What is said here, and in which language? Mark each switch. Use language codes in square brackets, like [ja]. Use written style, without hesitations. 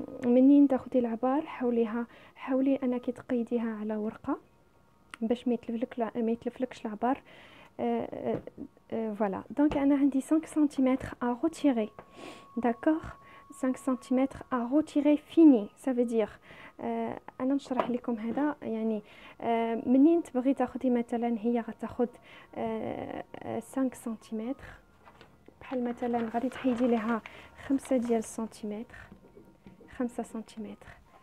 [ar] منين تاخدي العبار حاولي انك تقيديها على ورقة باش ما يتلفلكش العبار. Voilà. [fr] Donc, [ar] أنا عندي [fr] 5 centimètres à retirer. D'accord? 5 centimètres à retirer fini. Ça veut dire [ar] أنا نشرح لكم هذا يعني منين تبغي تاخدي مثلا هي غتاخد 5 سنتيمتر بحال مثلا غادي تحيدي لها 5 ديال السنتيمتر 5 سنتيمتر.